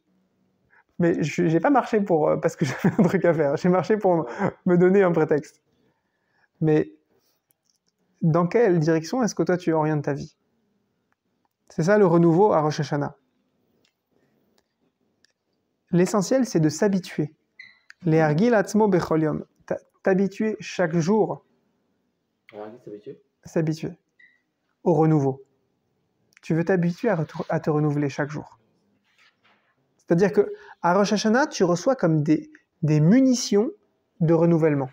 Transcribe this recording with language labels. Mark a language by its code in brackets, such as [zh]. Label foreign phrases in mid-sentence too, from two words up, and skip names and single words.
[fr] Mais je n'ai pas marché parce que j'avais un truc à faire. J'ai marché pour me donner un prétexte. Mais dans quelle direction est-ce que toi tu orientes ta vie? C'est ça le renouveau à Rosh Hashanah. L'essentiel, c'est de s'habituer. [he] להרגיל עצמו בכל יום. [fr] T'habituer chaque jour. S'habituer au renouveau. Tu veux t'habituer à te renouveler chaque jour. C'est-à-dire que à Rosh Hashanah, tu reçois comme des munitions de renouvellement.